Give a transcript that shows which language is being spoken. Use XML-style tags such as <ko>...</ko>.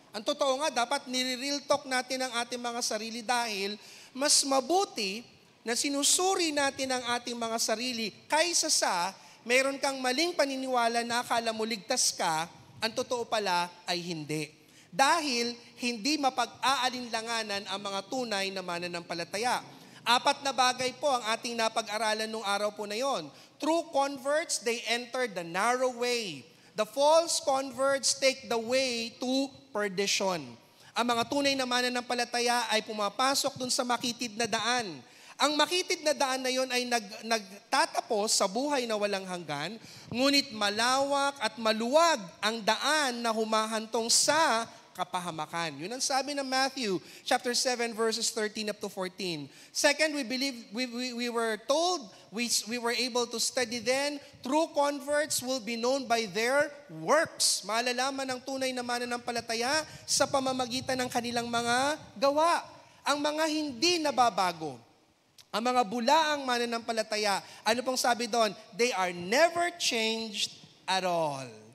<tl>Ang totoo nga, dapat nire-real talk natin ang ating mga sarili dahil mas mabuti na sinusuri natin ang ating mga sarili kaysa sa mayroon kang maling paniniwala na akala mo ligtas ka, ang totoo pala ay hindi. Dahil hindi mapag-aalinlanganan ang mga tunay na mananampalataya. 4 na bagay po ang ating napag-aralan nung araw po na yon.</tl> <en>True converts, they enter the narrow way. The false converts take the way to perdition.</en> <tl>Ang mga tunay na mananampalataya ay pumapasok dun sa makitid na daan. Ang makitid na daan na yon ay nagtatapos sa buhay na walang hanggan, ngunit malawak at maluwag ang daan na humahantong sa kapahamakan. Yun ang sabi ng Matthew chapter 7 verses 13 up to 14.</tl> <en>Second, we were told, we were able to study then, true converts will be known by their works.</en> <tl>Malalaman ng tunay na mananampalataya sa pamamagitan ng kanilang mga gawa. Ang mga hindi nababago, ang mga bulaang mananampalataya, ano pong sabi doon?</tl> <en>They are never changed at all.</en>